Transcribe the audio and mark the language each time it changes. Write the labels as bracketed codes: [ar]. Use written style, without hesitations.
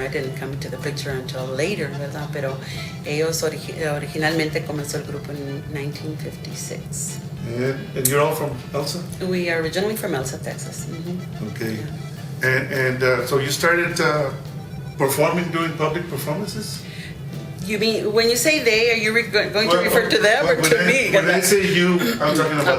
[en] I didn't come to the picture until later, ¿verdad? [es] Pero ellos originalmente comenzó el grupo en 1956. [en] And you're all from Elsa? We are originally from Elsa, Texas. Mm-hmm. Okay. Yeah. And so you started performing, doing public performances? You mean, when you say they, are you going to refer to them or to me? When I say you, I'm talking about